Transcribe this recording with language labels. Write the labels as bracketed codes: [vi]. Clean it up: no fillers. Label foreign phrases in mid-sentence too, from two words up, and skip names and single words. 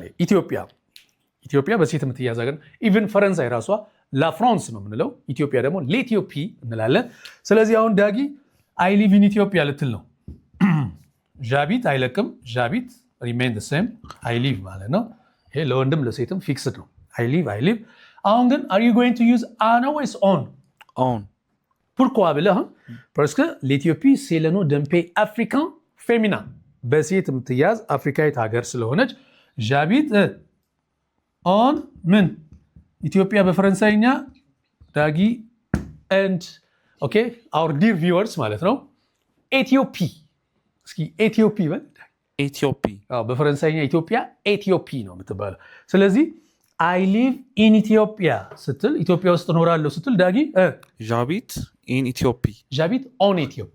[am] ኢትዮጵያ በሴት የምትያዝ ሀገር። ኢቨን ፈረንሳይ ራሷ ላፍራንስ ነው የምንለው፣ ኢትዮጵያ ደግሞ ሌቲዮፒ እንላለን። ስለዚህ አሁን ዳጊ [en] I live in Ethiopia [am] ልትል ነው። ዣቢት አይለቅም፣ ዣቢት [en] remain the same I live [am] ማለት ነው። ይሄ ለወንድም ለሴትም ፊክስድ ነው። [en] I live። [am] አሁን ግን [en] are you going to use [am] ነው ወይስ ኦን? [fr] ኦን። [am] ፑርኳ ብለህ [fr] parce que l'Éthiopie c'est le nom d'un pays africain féminin። [am] በሴት የምትያዝ አፍሪካዊት ሀገር ስለሆነች [fr] J'habite en [am] ምን ኢትዮጵያ በፈረንሳይኛ ዳጊ [en] and okay our dear viewers [am] ማለት ነው ኤቲዮፒ። እስኪ ኤቲዮፒ በል። ኤቲዮፒ በፈረንሳይኛ ኢትዮጵያ ኤቲዮፒ ነው የምትባለው። ስለዚህ [en] I live in Ethiopia [am] ስትል ኢትዮጵያ ውስጥ እኖራለሁ ስትል ዳጊ [fr] J'habite in Éthiopie። J'habite en Éthiopie።